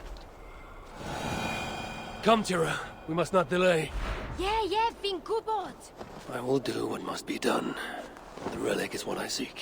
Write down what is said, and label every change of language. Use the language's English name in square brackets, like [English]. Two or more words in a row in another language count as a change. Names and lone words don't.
[English] Come, Tira. We must not delay. [Welsh] Ie, fi'n gwybod. [English] I will do what must be done. The relic is what I seek.